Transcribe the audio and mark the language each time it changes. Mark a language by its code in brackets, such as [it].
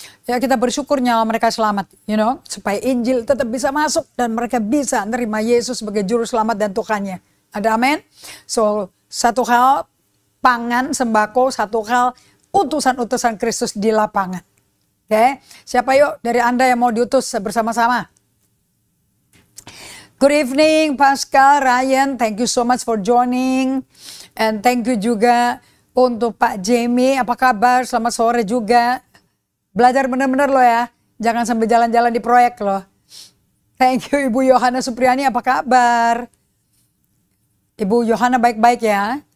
[id] Ya kita bersyukur nyawa mereka selamat, supaya Injil tetap bisa masuk dan mereka bisa menerima Yesus sebagai juru selamat dan Tuhannya. Ada amin? So satu hal pangan, sembako, satu hal utusan-utusan Kristus di lapangan. Oke, siapa yuk dari Anda yang mau diutus bersama-sama? [en] Good evening Pascal, Ryan, thank you so much for joining. And thank you [id] juga untuk Pak Jamie, apa kabar? Selamat sore juga. Belajar benar-benar loh ya. Jangan sambil jalan-jalan di proyek loh. [en] Thank you [id] Ibu Yohana Supriyani, apa kabar? Ibu Yohana baik-baik ya.